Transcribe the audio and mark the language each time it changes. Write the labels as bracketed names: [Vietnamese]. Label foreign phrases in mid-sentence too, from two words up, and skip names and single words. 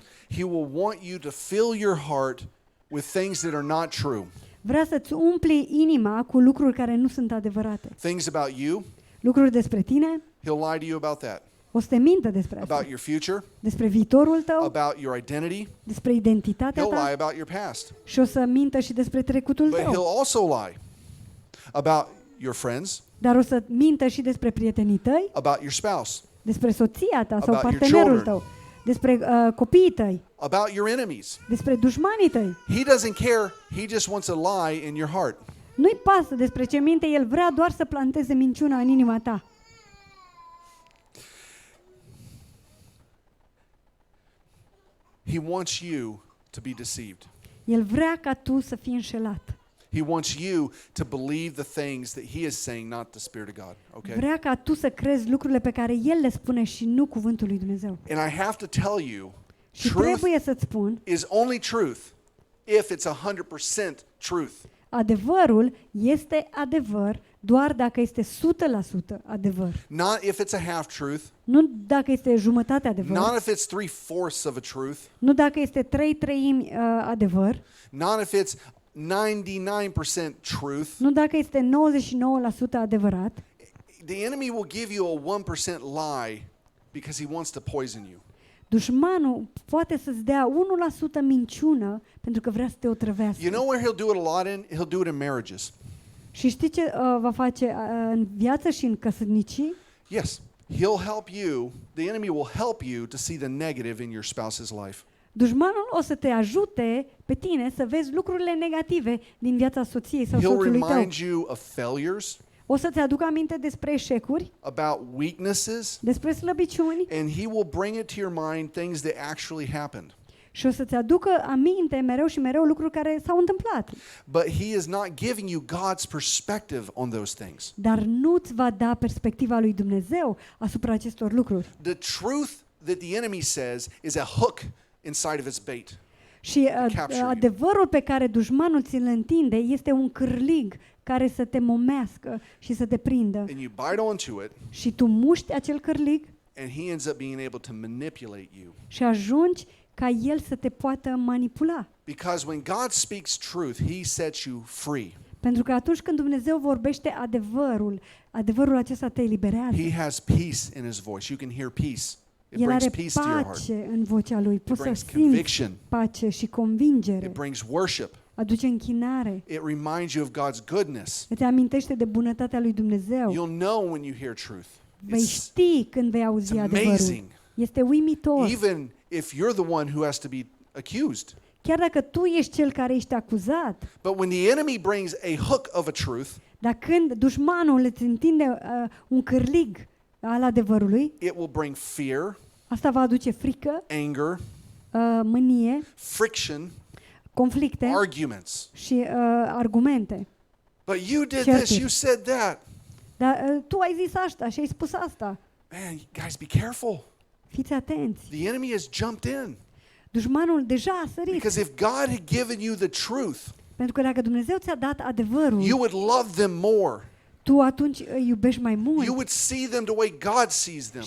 [English] He will want you to fill your heart with things that are not true. [Romanian] Vrea să-ți umpli inima cu lucruri care nu sunt adevărate. [English] Things about you, [Romanian] Lucruri despre tine, [English] he'll lie to you about that. [Romanian] o să te mintă despre asta. [English] About your future, [Romanian] Despre viitorul tău, [English] about your identity, [Romanian] despre identitatea [English] he'll lie [Romanian] ta [English] about your past. [Romanian] și o să mintă și despre trecutul [English] But [Romanian] tău. [English] he'll also lie about your friends, [Romanian] Dar o să mintă și despre prietenii tăi, [English] about your spouse, [Romanian] despre soția ta sau [English] About your [Romanian] partenerul [English] children. [Romanian] tău, despre copiii tăi, [English] about your enemies. [Romanian] despre dușmanii tăi. He doesn't care. [English] He just wants a lie in your heart. [Romanian] Nu-i pasă despre ce minte, el vrea doar să planteze minciuna în inima ta. [English] He wants you to be deceived. [Romanian] El vrea ca tu să fii înșelat. [English] He wants you to believe the things that he is saying, not the Spirit of God. Okay? [Romanian] Vrea ca tu să crezi lucrurile pe care el le spune și nu cuvântul lui Dumnezeu. [English] And I have to tell you, [Romanian] Și [English] truth [Romanian] trebuie să-ți spun, [English] is only truth if it's 100% truth. [Romanian] adevărul este adevăr doar dacă este 100% adevăr. [English] Not if it's a half truth, [Romanian] Nu dacă este jumătate adevăr, [English] not if it's 3/4 of a truth, [Romanian] nu dacă este 3/3 adevăr, [English] not if it's 99% truth. [Romanian] nu dacă este 99% adevărat. [English] The enemy will give you a 1% lie because he wants to poison you. [Romanian] Dușmanul poate să-ți dea 1% minciună pentru că vrea să te otrăvească. [English] You know where he'll do it a lot in? He'll do it in marriages. [Romanian] Și știi ce va face în viață și în căsnicii? [English] Yes, he'll help you. The enemy will help you to see the negative in your spouse's life. [Romanian] Dușmanul o să te ajute pe tine să vezi lucrurile negative din viața soției sau [English] He'll [Romanian] soțului tău. [English] remind you of failures, [Romanian] O să-ți aducă aminte despre eșecuri, [English] about weaknesses, [Romanian] despre slăbiciuni [English] and he will bring it to your mind things that actually happened. [Romanian] și o să-ți aducă aminte mereu și mereu lucruri care s-au întâmplat. [English] But he is not giving you God's perspective on those things. [Romanian] Dar nu-ți va da perspectiva lui Dumnezeu asupra acestor lucruri. [English] The truth that the enemy says is a hook inside of his bait. [Romanian] Și [English] capture you. [Romanian] adevărul pe care dușmanul ți-l întinde este un cârlig care să te momească și să te prindă. [English] And you bite onto it, [Romanian] Și tu muști acel cârlig [English] and he ends up being able to manipulate you. [Romanian] și ajungi ca el să te poată manipula. [English] Because when God speaks truth, he sets you free. [Romanian] Pentru că atunci când Dumnezeu vorbește adevărul acesta te eliberează. [English] He has peace in his voice. You can hear peace. It [Romanian] El [English] brings [Romanian] are [English] peace to your heart. [Romanian] pace în vocea lui. Poți să [English] brings [Romanian] simți [English] conviction. [Romanian] pace și convingere. [English] It brings worship. [Romanian] Aduce închinare. [English] It reminds you of God's goodness. [Romanian] Îți amintește de bunătatea lui Dumnezeu. [English] You'll know when you hear truth. [Romanian] Vei ști când vei auzi [English] it's [Romanian] adevărul. [English] amazing. [Romanian] Este uimitor. [English] Even if you're the one who has to be accused. [Romanian] Chiar dacă tu ești cel care ești acuzat, [English] But when the enemy brings a hook of a truth, [Romanian] dar când dușmanul îți întinde un cârlig al adevărului, [English] it will bring fear, [Romanian] asta va aduce frică, [English] anger, [Romanian] mânie, [English] friction, [Romanian] conflicte [English] arguments. [Romanian] și argumente. [English] But you did [Romanian] Certuri. [English] this, you said that. [Romanian] Dar tu ai zis asta și ai spus asta. [English] Man, guys, be careful. [Romanian] Fiți atenți. [English] The enemy has jumped in. [Romanian] Dușmanul deja a sărit. [English] Because if God had given you the truth, [Romanian] Pentru că dacă Dumnezeu ți-a dat adevărul, [English] you would love them more. [Romanian] tu atunci îi iubești mai mult [English] You would see them the way God sees them.